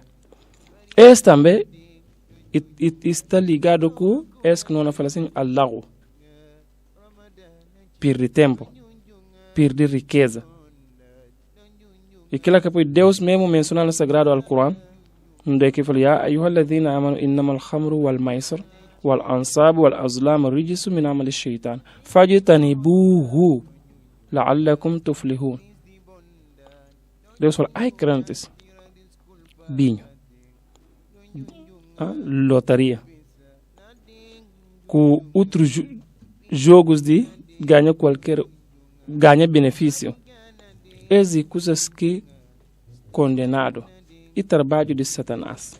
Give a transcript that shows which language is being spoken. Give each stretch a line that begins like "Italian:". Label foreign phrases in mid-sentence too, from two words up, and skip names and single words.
Portuguese: Esse também está ligado com esse que nós falamos assim, Allah. Perder tempo, perder riqueza. E aquilo que Deus mesmo menciona no Sagrado Alcorão, onde que fala,
Arabic: يا أيها الذين آمنوا إنما الخمر والميسر والأنصاب والأزلام رجس من عمل الشيطان فاجتنبوه لعلكم تفلحون.
Portuguese: Deus fala, ai crentes, vinho, lotaria, com outros jogos de ganhar benefício, esse coisas que condenado e trabalho de Satanás.